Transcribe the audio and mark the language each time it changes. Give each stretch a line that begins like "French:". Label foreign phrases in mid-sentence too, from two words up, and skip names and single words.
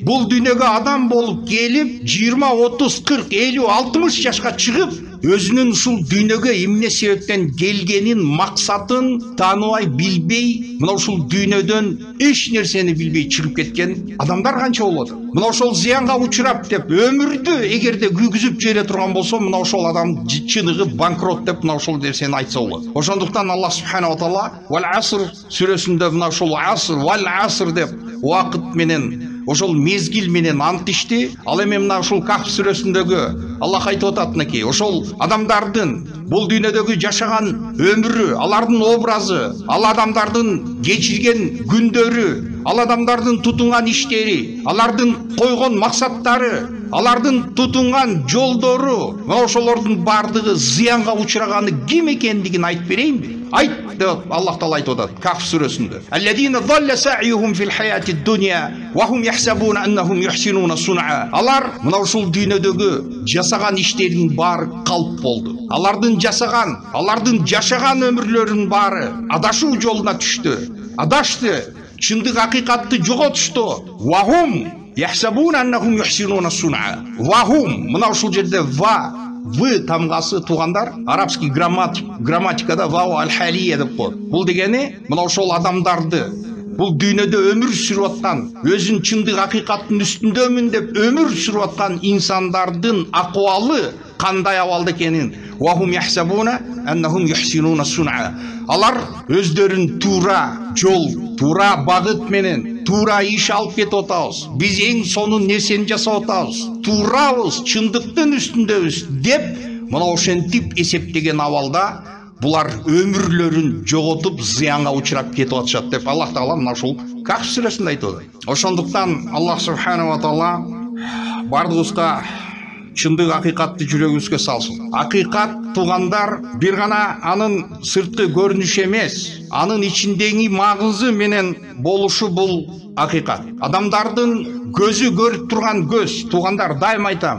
Kyrgyz: Бул дүйнөгө адам болуп келип 20, 30, 40, 50, 60 жашка чыгып, өзүнүн ушул дүйнөгө эмне себептен келгенин, максатын тааныбай, билбей, мына ушул дүйнөдөн эч нерсени билбей чыгып кеткен адамдар канча болот? Мына ошол зыянга учурап деп өмүрдү эгерде күйгүзүп жибере турган болсо, мына ошол адам чыныгы банкрот деп мына ошол нерсени айтса болот. Ошондуктан Аллах
Arabic: سبحانه وتعالى والعصر
Kyrgyz: сүрөсүндө мына ошол аср,
Arabic: والعصر
Kyrgyz: деп убакыт менен ошол мезгил менен ант ишти. Ал эми мына ушул Кахф сүрөсүндөгү Аллах айтып атат мынакей, ошол адамдардын бул дүйнөдөгү жашаган өмүрү, алардын образы, ал адамдардын кечирген күндөрү, ал адамдардын тутунган иштери, алардын койгон максаттары, алардын тутунган жолдору, мына ошолордун бардыгы зыянга учураганы ким экендигин айтып берейинби? Айт деп Аллах Таала айтып атат Кахф сүрөсүндө.
Arabic: الذين ضل سعيهم في الحياة الدنيا وهم يحسبون أنهم يحسنون صنعا.
Kyrgyz: Алар мына ушул дүйнөдөгү жасаган иштеринин баары калп болду. Алардын жасаган, алардын жашаган өмүрлөрүнүн баары адашуу жолуна түштү. Адашты, чындык акыйкатты жоготушту.
Arabic: وهم يحسبون أنهم يحسنون صنعا. وهم,
Kyrgyz: мына ушул жерде ва вы тамгасы тугандар арабский грамматикада
Arabic: واو الحالية
Kyrgyz: деп коет. Бул дегени мына ошол адамдарды, бул дүйнөдө өмүр сүрүп аткан, өзүн чындык акыйкаттын үстүндөмүн деп өмүр сүрүп аткан инсандардын акыбалы кандай абалда экенин,
Arabic: وهم يحسبون أنهم يحسنون صنعا.
Kyrgyz: Алар өздөрүн туура жол, туура багыт менен туура иш алып кетип атабыз. Биз эң сонун нерсени жасап атабыз. Туурабыз, чындыктын үстүндөбүз деп мына ошентип эсептеген абалда булар өмүрлөрүн жоготуп зыянга учурап кетип атышат деп Аллах Таала мына ушул Кахф сүрөсүндө айтып атат. Ошондуктан Аллах
Arabic: سبحانه وتعالى
Kyrgyz: бардыгыбызга чындык акыйкатты жүрөгүбүзгө салсын. Акыйкат тугандар бир гана анын сырткы көрүнүшү эмес, анын ичиндеги маңызы менен болушу бул акыйкат. Адамдардын көзү көрүп турган көз, тугандар дайым айтам.